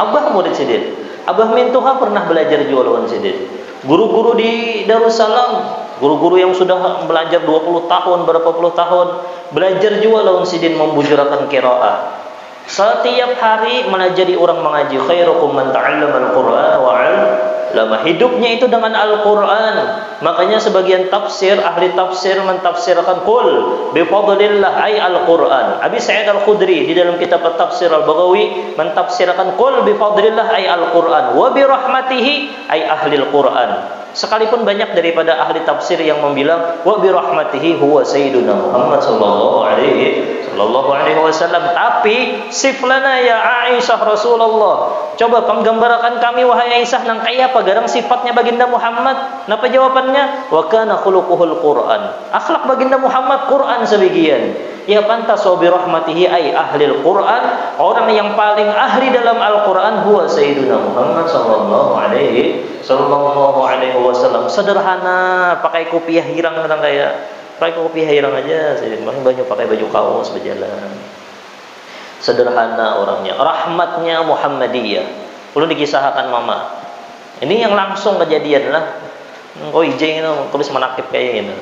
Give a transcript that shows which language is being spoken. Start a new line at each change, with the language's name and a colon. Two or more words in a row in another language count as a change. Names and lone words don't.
Banjar: Abah murid Sidin. Abah Mintuha pernah belajar juga lawan Sidin. Guru-guru di Darussalam, guru-guru yang sudah belajar 20 tahun, berapa puluh tahun, belajar juga lawan Sidin membujurakan qiraah. Setiap hari melajari orang mengaji.
Arabic: خيركم من تعلم القرآن وعلم.
Banjar: Hidupnya itu dengan Al-Qur'an. Makanya sebagian tafsir, ahli tafsir mentafsirkan
Arabic: قل بفضل الله أي القرآن.
Banjar: Abi Sa'id Al-Khudri di dalam kitab Tafsir Al-Baghawi mentafsirkan
Arabic: قل بفضل الله أي القرآن وبرحمته أي أهل القرآن.
Banjar: Sekalipun banyak daripada ahli tafsir yang membilang
Arabic: وبرحمته هو سيدنا محمد صلى الله عليه وسلم,
Banjar: tapi
Arabic: صفي لنا يا عائشة
Banjar: Rasulullah. Coba penggambarkan kami wahai Aisyah nang kaya apa garang sifatnya baginda Muhammad. Napa jawabannya?
Arabic: وكان خلقه القرآن.
Banjar: Akhlak baginda Muhammad Quran sebagian. Ya pantas
Arabic: وبرحمته أي أهل القرآن.
Banjar: Orang yang paling ahli dalam Al-Quran
Arabic: هو سيدنا محمد صلى الله عليه وسلم.
Banjar: Sederhana, pakai kopiah hirang nang kaya. Pakai kopiah hirang aja, banyak pakai baju kaos berjalan. Sederhana orangnya, rahmatnya Muhammadiyah. Perlu dikisahkan mama. Ini yang langsung kejadian lah. Kau ijeng itu tulis manakib kayak gitu.